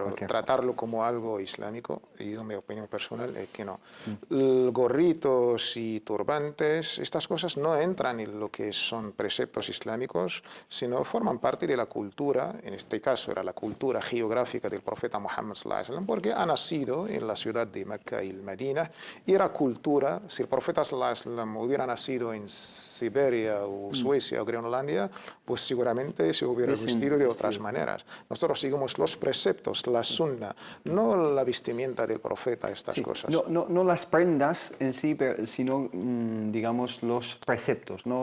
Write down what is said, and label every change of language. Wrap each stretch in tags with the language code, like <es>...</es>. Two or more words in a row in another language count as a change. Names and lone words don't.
<es>cualquier tratarlo como algo islámico, y yo mi opinión personal es que no. Gorritos y turbantes, estas cosas no entran en lo que son preceptos islámicos, sino forman parte de la cultura, en este caso era la cultura geográfica del profeta Muhammad</es> <ar>صلى الله عليه وسلم,</ar> <es>porque ha nacido en la ciudad de Mecca y el Medina, y era cultura. Si el profeta</es> <ar>صلى الله عليه وسلم</ar> <es>hubiera nacido en Siberia o Suecia o Groenlandia, pues seguramente se hubiera vestido de otras maneras. Nosotros seguimos los preceptos, la sunna, no la vestimenta del profeta, estas cosas. No las prendas en sí, sino, digamos, los preceptos, ¿no?</es>